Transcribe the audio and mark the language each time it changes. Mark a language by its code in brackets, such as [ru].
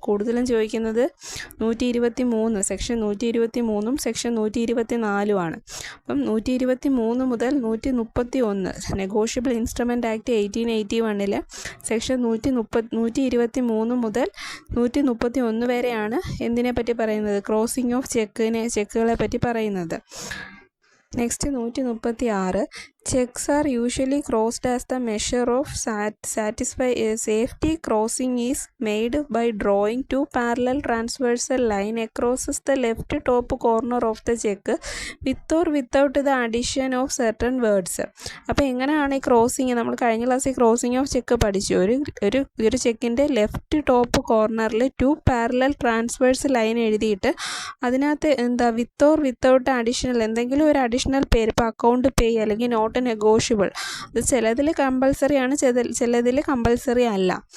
[ml] കൂടുതലും ചോദിക്കുന്നത് 123, section 123 section 124 അപ്പം 123 മുതൽ 131 നെഗോഷ്യബിൾ ഇൻസ്ട്രുമെൻ്റ് ആക്ട് 1881 സെക്ഷൻ 123 മുതൽ 131 വരെയാണ് എന്തിനെ പറ്റി പറയുന്നത്? ക്രോസിംഗ് ഓഫ് ചെക്കുകളെ പറ്റി പറയുന്നത്. [en] Next 136. Checks are usually crossed as the measure of satisfy safety. Crossing is made by drawing two parallel transversal line across the left top corner of the check with or without the addition of certain words. [ml] അപ്പോൾ എങ്ങനെയാണ് ഈ crossing? നമ്മൾ കഴിഞ്ഞ ക്ലാസ്സിൽ crossing of cheque പഠിച്ചു. ഒരു ചെക്കിൻ്റെ left top കോർണറിൽ 2 parallel transverse line എഴുതിയിട്ട് അതിനകത്ത് വിത്ത് ഓർ വിത്തൗട്ട് അഡീഷണൽ എന്തെങ്കിലും ഒരു അഡീഷണൽ പേര്, ഇപ്പോൾ അക്കൗണ്ട് പേ അല്ലെങ്കിൽ നോട്ട് നെഗോഷ്യബിൾ, അത് ചിലതിൽ കമ്പൽസറി ആണ്, ചിലതിൽ കമ്പൽസറി അല്ല.